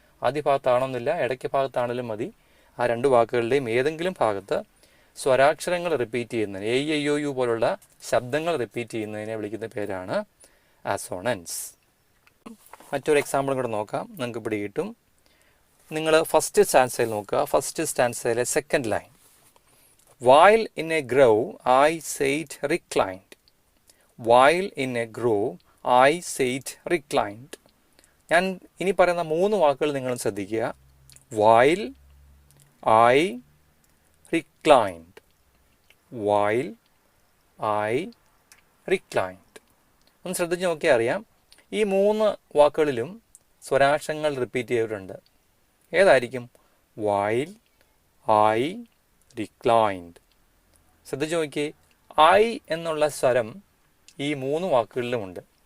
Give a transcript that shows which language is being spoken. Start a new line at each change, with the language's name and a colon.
Malayalam: ആദ്യ ഭാഗത്താകണമെന്നില്ല, ഇടയ്ക്ക് ഭാഗത്താണെങ്കിലും മതി. ആ രണ്ട് വാക്കുകളുടെയും ഏതെങ്കിലും ഭാഗത്ത് സ്വരാക്ഷരങ്ങൾ റിപ്പീറ്റ് ചെയ്യുന്നതിന് എ ഐ ഒ യു പോലുള്ള ശബ്ദങ്ങൾ റിപ്പീറ്റ് ചെയ്യുന്നതിനെ വിളിക്കുന്ന പേരാണ് അസോണൻസ്. മറ്റൊരു എക്സാമ്പിളും കൂടെ നോക്കാം, നിങ്ങൾക്ക് പിടി കിട്ടും. നിങ്ങൾ ഫസ്റ്റ് സ്റ്റാൻസയിൽ നോക്കുക.
English: First സ്റ്റാൻസയിലെ second line, while in a grove I sat reclined. while in a grove I sat reclined.
Malayalam: ഞാൻ ഇനി പറയുന്ന 3 വാക്കുകൾ നിങ്ങൾ ശ്രദ്ധിക്കുക.
English: while I reclined, while I reclined.
Malayalam: ഒന്ന് ശ്രദ്ധിച്ച് നോക്കിയാൽ അറിയാം, ഈ 3 വാക്കുകളിലും സ്വരാക്ഷരങ്ങൾ റിപ്പീറ്റ് ചെയ്തിട്ടുണ്ട്. ഏതായിരിക്കും?
English: while I reclined.
Malayalam: ശ്രദ്ധിച്ച് നോക്കിയേ, ഐ എന്നുള്ള സ്വരം ഈ 3 വാക്കുകളിലുമുണ്ട്.